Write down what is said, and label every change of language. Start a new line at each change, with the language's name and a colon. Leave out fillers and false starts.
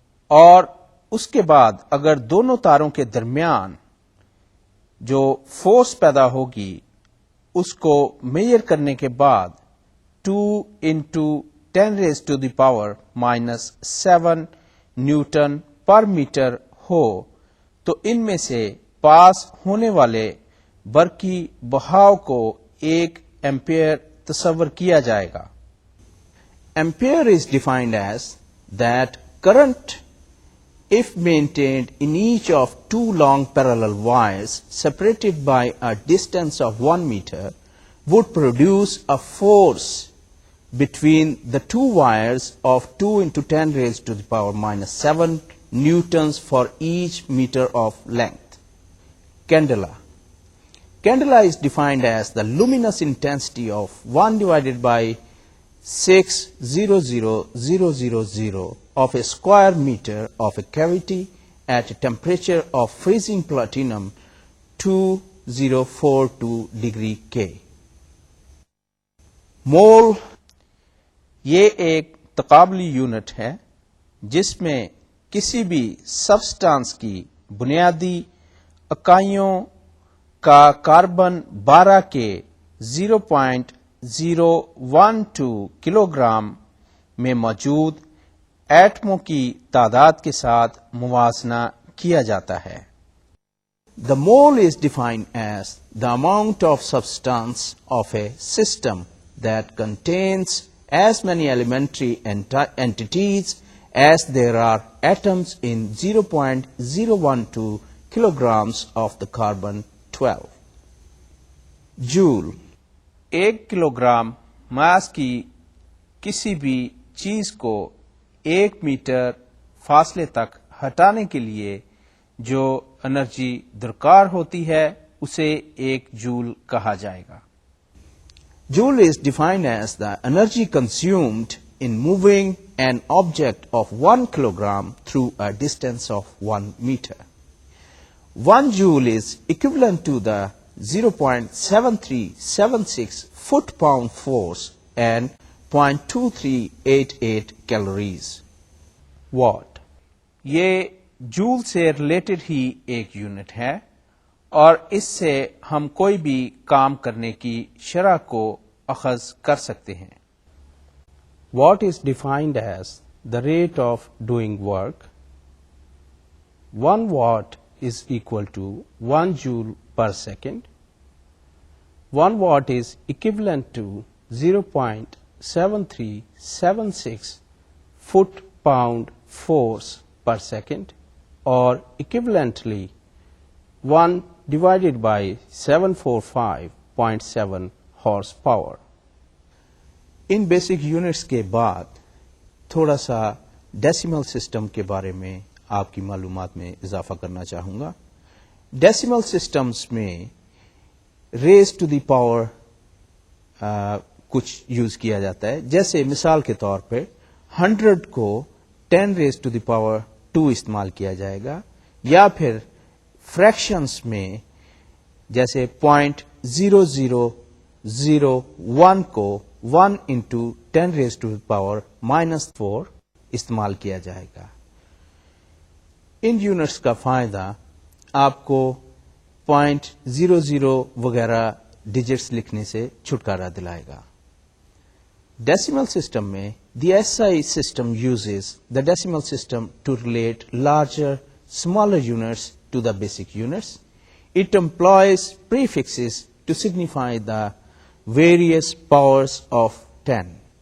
Urdu: اور اس کے بعد اگر دونوں تاروں کے درمیان جو فورس پیدا ہوگی اس کو میئر کرنے کے بعد 2×10⁻⁻⁷ نیوٹن پر میٹر ہو تو ان میں سے پاس ہونے والے برقی بہاؤ کو 1 ایمپیئر تصور کیا جائے گا.
English: Ampere is defined as that current if maintained in each of 2 long parallel wires separated by a distance of 1 meter would produce a force between the 2 wires of 2×10⁻⁷ newtons for each meter of length. Candela is defined as the luminous intensity of 1 divided by 600,000 of a square meter of a cavity at a temperature of freezing platinum 2042 degree K.
Urdu: مول یہ ایک تقابلی unit ہے جس میں کسی بھی substance کی بنیادی اکائیوں کا کاربن 12 کے 0.012 کلو گرام میں موجود ایٹموں کی تعداد کے ساتھ موازنہ کیا جاتا ہے.
English: The mole is defined as the amount of substance of a system that contains as many elementary entities as there are atoms in 0.012 kilograms of the carbon 12. Joule.
Urdu: 1 kilo gram ماس کی کسی بھی چیز کو 1 میٹر فاصلے تک ہٹانے کے لیے جو انرجی درکار ہوتی ہے اسے 1 جول کہا جائے گا.
English: Joule is defined as the energy consumed in moving an object of 1 kilogram through a distance of 1 meter. 1 joule is equivalent to the 0.7376 foot-pound force and 0.2388 calories.
Urdu: What یہ جول سے ریلیٹڈ ہی ایک یونٹ ہے اور اس سے ہم کوئی بھی کام کرنے کی شرح کو اخذ کر سکتے ہیں.
English: What is defined as the rate of doing work? 1 watt is equal to 1 joule per second. 1 watt is equivalent to 0.7376 foot-pound force per second, or equivalently 1 divided by 745.7 horsepower.
Urdu: In basic units کے بعد تھوڑا سا decimal system کے بارے میں آپ کی معلومات میں اضافہ کرنا چاہوں گا. ڈیسیمل سسٹمز میں ریز ٹو دی پاور کچھ یوز کیا جاتا ہے. جیسے مثال کے طور پہ 100 کو 10 ریز ٹو دی پاور 2 استعمال کیا جائے گا, یا پھر فریکشنز میں جیسے 0.0001 کو
English: 1 into 10 raised to the power -4
Urdu: استعمال کیا جائے گا. ان یونٹس کا فائدہ آپ کو 0.00 وغیرہ ڈیجٹس لکھنے سے چھٹکارا دلائے گا. ڈیسیمل سسٹم میں
English: the SI system uses the decimal system to relate larger, smaller units to the basic units. It employs prefixes to signify the various powers of 10.